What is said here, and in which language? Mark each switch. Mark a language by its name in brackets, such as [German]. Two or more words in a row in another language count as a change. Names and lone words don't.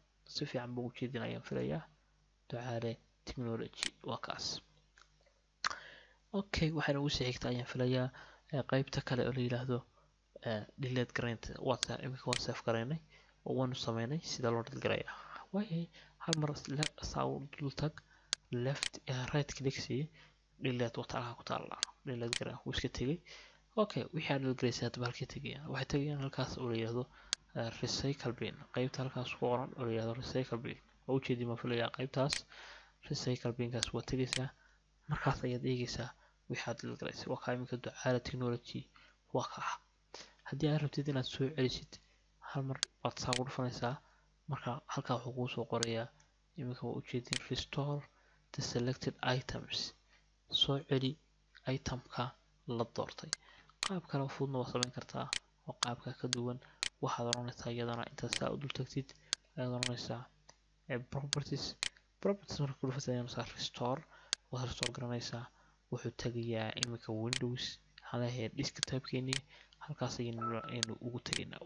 [Somali] si fiican buu u jeedin ayaan filayaa. ducaale technology waa kaas. okay, waxayna ugu sii xigta ayaan filayaa qaybta kale oo la yiraahdo delete garaynta. waa imika waan save garaynay oo waanu sameynay sida loo delete gareeyo. waayay hal mar saa u dul tag, [English] left right click [Somali] si delete wata ku taala delete garay wuu iska tegay. okay, wixii aad delete garaysay hadba halkii tagayaan waxay tagayaan halkaas oo la yiraahdo [English] recycle bin. [Somali] qaybta halkaas ku qoran oo la yiraahdo [English] recycle bin [Somali] oo u jeedin ma filayaa. qaybtaas [English] recycle binkaas [Somali] waa tagaysaa. markaas ayaad eegaysaa wixii aad delete garaysay. waa kaa imika ducaale technology waa kaa. haddii aad rabtid inaad soo celisid hal mar waad saa ugu dhufanaysaa. marka halkaa wuxuu kuu soo qorayaa imika waa ujeedin [English] restore the selected items, [Somali] soo celi itemka la doortay. qaab kale oo fududna waa samayn kartaa oo qaabka ka duwan. waxaad oranaysaa iyadana intaad saa u dul tagtid ayaad oranaysaa properties marka ku dhufatid ayaad oranaysaa restore. waad restore garanaysaa. wuxuu tagayaa imika Windows waxaan leeyahay desktopkeeni halkaas ayaynu ugu tegaynaa.